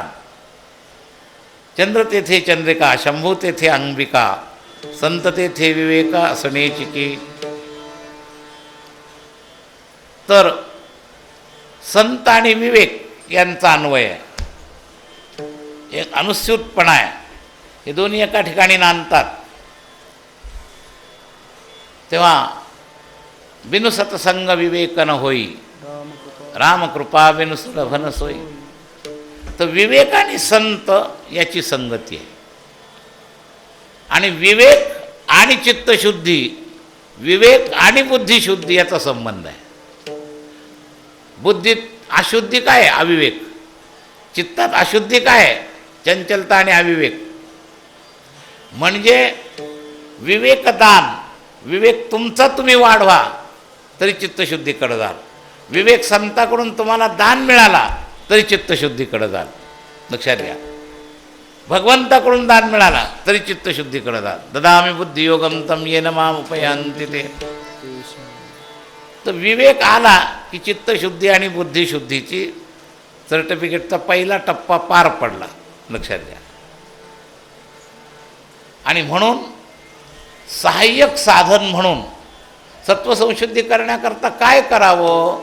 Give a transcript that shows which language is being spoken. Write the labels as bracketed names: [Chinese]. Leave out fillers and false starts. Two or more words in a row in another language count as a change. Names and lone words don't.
[Marathi] चंद्र तेथे चंद्रिका, शंभू तेथे अंबिका, संत तेथे विवेका असण्याची की. तर संत आणि विवेक यांचा अन्वय आहे. एक अनुस्यूतपणा आहे. हे दोन्ही एका ठिकाणी नांदतात. [Hindi] तेव्हा बिनु सत्संग विवेक न होई, रामकृपा बिनु सुलभन सोई. [Marathi] तर विवेक आणि संत याची संगती आहे. आणि विवेक आणि चित्तशुद्धी, विवेक आणि बुद्धिशुद्धी याचा संबंध आहे. बुद्धीत अशुद्धी काय आहे? अविवेक. चित्तात अशुद्धी काय आहे? चंचलता आणि अविवेक. म्हणजे विवेकदान, विवेक तुमचा तुम्ही वाढवा तरी चित्तशुद्धीकडे जाल. विवेक संताकडून तुम्हाला दान मिळाला तरी चित्तशुद्धीकडे जाल. लक्षात घ्या. भगवंताकडून दान मिळाला तरी चित्तशुद्धीकडे जाल. [Sanskrit] ददामी बुद्धियोगम तम येन माम उपयांति ते. [Marathi] तर विवेक आला की चित्तशुद्धी आणि बुद्धिशुद्धीची सर्टिफिकेटचा पहिला टप्पा पार पडला. लक्षात घ्या. आणि म्हणून सहाय्यक साधन म्हणून सत्वसंशुद्धी करण्याकरता काय करावं?